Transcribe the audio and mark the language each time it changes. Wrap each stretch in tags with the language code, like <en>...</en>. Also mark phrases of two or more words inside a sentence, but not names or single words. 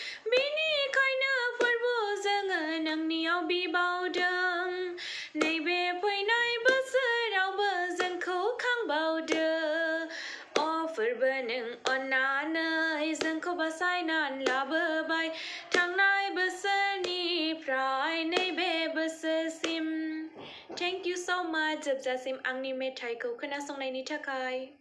<brx>बिनिखायनो फोरबु जोङो नोंनियाव बिबावदों, नैबे फैनाय बोसोरावबो जोंखौ खांबावदो। अ फोरबो नों अननानै जोंखौ बासायनानै लाबोबाय थांनाय बोसोरनिफ्राय नैबे बोसोरसिम।</brx> <en>Thank you so much</en> <brx>जोबजासिम आंनि मेथाइखौ खोनासंनायनि थाखाय।</brx>